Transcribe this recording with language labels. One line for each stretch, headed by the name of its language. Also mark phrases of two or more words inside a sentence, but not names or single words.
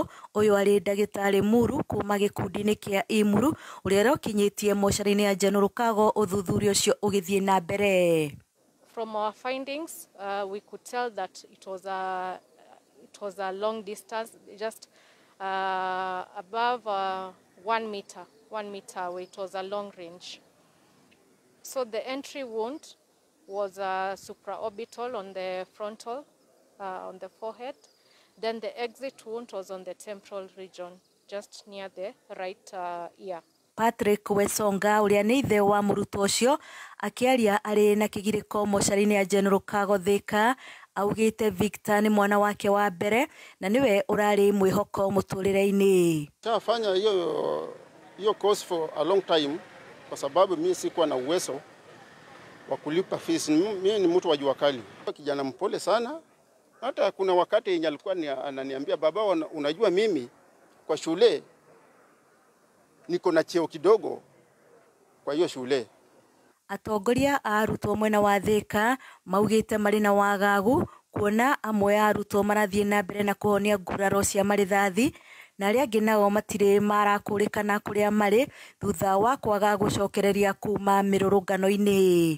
Kikuyu: Ũyũ arĩ ndagĩtarĩ Muru kuma gĩkundi-inĩ kĩa Imuru ũrĩa ũrokinyĩtie mocarĩ-inĩ ya General Kago ũthuthuria ũcio ũgĩthiĩ na mbere.
English: From our findings, we could tell that it was a long distance, just above 1 meter away. It was a long range. So the entry wound was supraorbital on the frontal, on the forehead. Then the exit wound was on the temporal region, just near the right ear.
Kikuyu: Patrick Wesonga ũrĩa nĩ ithe wa mũrutwo ũcio akĩaria arĩ na kĩgirĩko mocarĩ-inĩ ya General Kago Thika, augĩte Victor nĩ mwana wake wa mbere na niwe ũrarĩ mwĩhoko mũtũrĩre-inĩ.
Swahili: Tafanya hiyo course
English: for a long time
Swahili: kwa sababu mimi sikuwa na uwezo wa kulipa fees. Mimi ni mtu wa jua kali. Kijana mpole sana. Hata kuna wakati yenye alikuwa ananiambia, baba, unajua mimi kwa shule niko na cheo kidogo kwa hiyo shule.
Kikuyu: Atongoria a arutwo mwena wa Thika maugĩte marĩ na wagagu kuona amwe a arutwo marathiĩ na mbere na kũhonia nguraro cia marĩthathi, na arĩa angĩ nao matirĩ marakũrĩkana kũrĩa marĩ thutha wa kwaga gũcokereria kuma mĩrũrũngano-inĩ.